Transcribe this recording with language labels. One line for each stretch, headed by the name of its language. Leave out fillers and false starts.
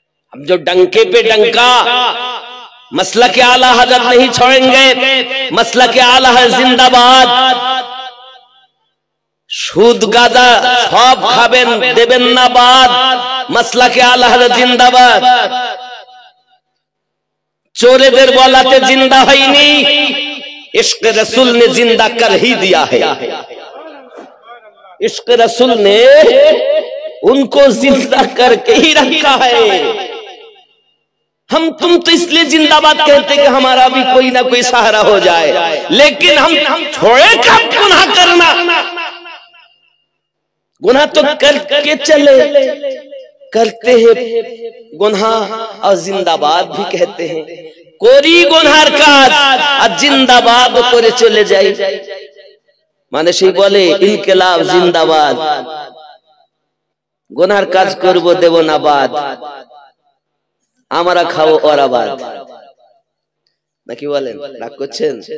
Hindi: हम जो डंके पे डंका मसला के आला हजरत नहीं छोड़ेंगे, मसला के आला है जिंदाबाद।
Bangla: সুদ গাঁজা সব খাবেন, দেবেন না বাদ, মসলা কে আলা হযরত জিন্দাবাদ। চোরেদের বলাতে জিন্দা হয়নি,
Hindi: इश्क रसूल ने जिंदा कर ही दिया है, इश्क रसूल ने उनको जिंदा करके ही रखा है। हम तुम तो इसलिए जिंदाबाद कहते कि हमारा भी कोई ना कोई सहारा हो जाए, लेकिन हम छोड़े कब गुनाह करना? गुनाह तो करके चले, करते हैं गुनाह और जिंदाबाद भी कहते हैं।
Bangla: कोरी गुनाहर काज আর জিন্দাবাদ করে চলে যাই, মানে সেই বলে ইনকিলাব জিন্দাবাদ, গুনাহর কাজ করব দেব না বাদ, আমরা খাবো ওরা বাদ, নাকি বলেন? রাগ করছেন?